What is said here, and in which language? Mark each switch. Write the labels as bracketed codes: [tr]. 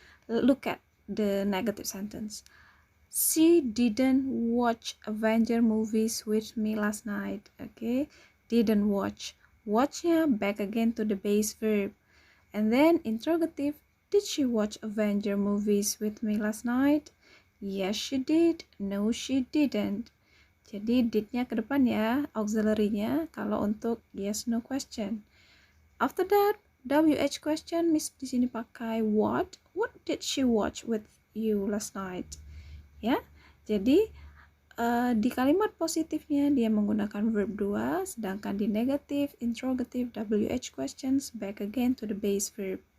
[en] Look at the negative sentence. She didn't watch Avenger movies with me last night. Okay, didn't watch. Watchnya back again to the base verb. And then interrogative, did she watch Avenger movies with me last night? Yes, she did. No, she didn't. [id] Jadi did-nya ke depan ya, auxiliary-nya kalau untuk yes no question. [en] After that, WH question, Miss [id] di sini pakai [en] what? What did she watch with you last night? [id] Ya. Jadi di kalimat positifnya dia menggunakan verb 2, sedangkan di negative, interrogative, WH questions [en] back again to the base verb.